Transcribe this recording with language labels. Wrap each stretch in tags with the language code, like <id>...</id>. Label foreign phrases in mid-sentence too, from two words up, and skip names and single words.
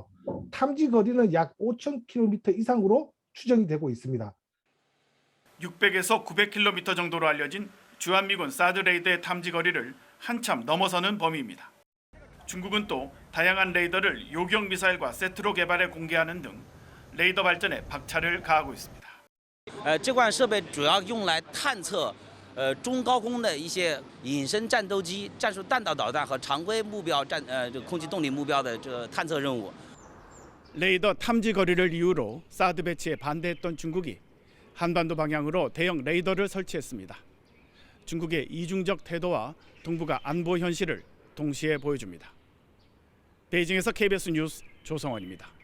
<ko>탐지 거리는 약 5,000km 이상으로 추정이 되고 있습니다. 600에서 900km 정도로 알려진 주한미군 사드 레이더의 탐지 거리를 한참 넘어서는 범위입니다. 중국은 또 다양한 레이더를 요격 미사일과 세트로 개발해 공개하는 등 레이더 발전에 박차를 가하고 있습니다.</ko> <zh>这款设备主要用来探测中高空的一些隐身战斗机、战术弹道导弹和常规目标空气动力目标的这个探测任务。</zh> <ko>레이더 탐지 거리를 이유로 사드 배치에 반대했던 중국이 한반도 방향으로 대형 레이더를 설치했습니다. 중국의 이중적 태도와 동북아 안보 현실을 동시에 보여줍니다. 베이징에서 KBS 뉴스 조성원입니다.</ko>